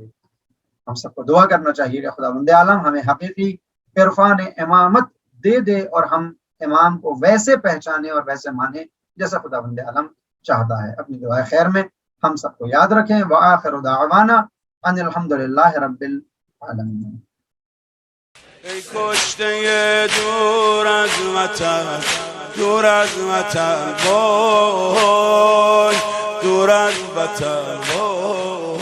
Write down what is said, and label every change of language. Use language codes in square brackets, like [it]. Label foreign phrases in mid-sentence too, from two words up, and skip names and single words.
[ur] ہم سب کو دعا کرنا چاہیے کہ خداوند عالم ہمیں حقیقی عرفان امامت دے دے، اور ہم امام کو ویسے پہچانے اور ویسے مانے جیسا خداوند عالم چاہتا ہے. اپنی دعائے خیر میں ہم سب کو یاد رکھیں. [ar] وآخر دعوانا ان الحمدللہ رب العالمین. [fa] ای کشته دور از وطن، دور از وطن وای دور از وطن وای